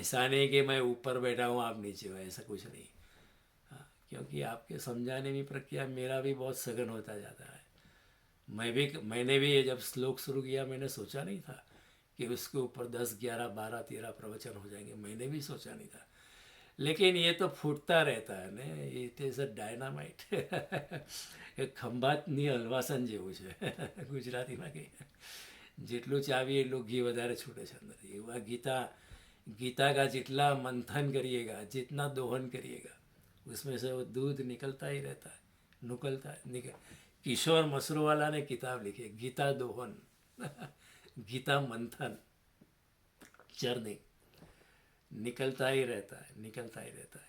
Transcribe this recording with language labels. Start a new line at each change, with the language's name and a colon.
Hindi: ऐसा नहीं कि मैं ऊपर बैठा हूँ आप नीचे हो, ऐसा कुछ नहीं। हाँ, क्योंकि आपके समझाने की प्रक्रिया मेरा भी बहुत सघन होता जाता है। मैंने भी ये जब श्लोक शुरू किया, मैंने सोचा नहीं था कि उसके ऊपर 10, 11, 12, 13 प्रवचन हो जाएंगे। मैंने भी सोचा नहीं था, लेकिन ये तो फूटता रहता है ने,
English: It is a dynamite.
Gujarati: एक ખંભાતની હલવાસન જેવું છે ગુજરાતીમાં કહીએ, જેટલું ચાવીએ એટલું ઘી વધારે છૂટે છે અંદર।
Hindi: એવા गीता का जितना मंथन करिएगा, जितना दोहन करिएगा, उसमें से वो दूध निकलता ही रहता है, किशोर मसरूवाला ने किताब लिखी, गीता दोहन, गीता मंथन, चरनी, निकलता ही रहता है।